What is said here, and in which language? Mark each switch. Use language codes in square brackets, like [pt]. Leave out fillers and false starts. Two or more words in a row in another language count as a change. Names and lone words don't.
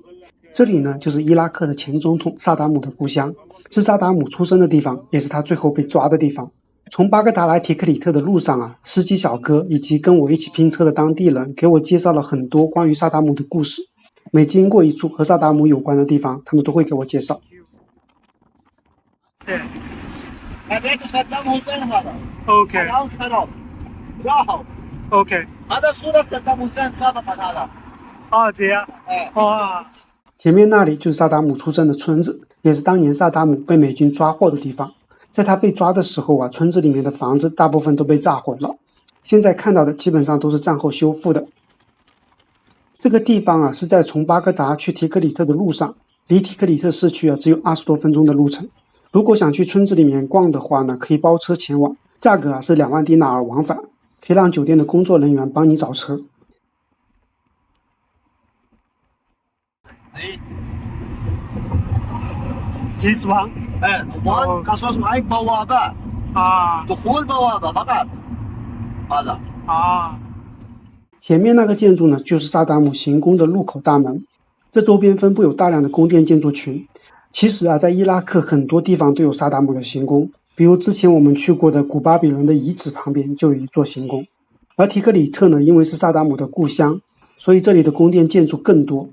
[zh] 这里呢就是伊拉克的前总统萨达姆的故乡，是萨达姆出生的地方，也是他最后被抓的地方。从巴格达来提克里特的路上啊，司机小哥以及跟我一起拼车的当地人给我介绍了很多关于萨达姆的故事。每经过一处和萨达姆有关的地方，他们都会给我介绍。 [ar] هذاك صدام حسين هذا OK الآن خرب راحوا OK هذا صورة صدام حسين سابقا هذا [zh] 啊，这样 [ar] إيه [zh] 哇，前面那里就是萨达姆出生的村子，也是当年萨达姆被美军抓获的地方。在他被抓的时候啊，村子里面的房子大部分都被炸毁了，现在看到的基本上都是战后修复的。这个地方啊是在从巴格达去提克里特的路上，离提克里特市区啊只有20多分钟的路程。如果想去村子里面逛的话呢，可以包车前往，价格啊是2万迪纳尔往返，可以让酒店的工作人员帮你找车。 [en] This one [ar] إيه وان قصص معي بوابة دخول بوابة فقط هذا [zh] 前面那个建筑呢，就是萨达姆行宫的入口大门。这周边分布有大量的宫殿建筑群。其实啊，在伊拉克很多地方都有萨达姆的行宫，比如之前我们去过的古巴比伦的遗址旁边就有一座行宫。而提克里特呢，因为是萨达姆的故乡，所以这里的宫殿建筑更多。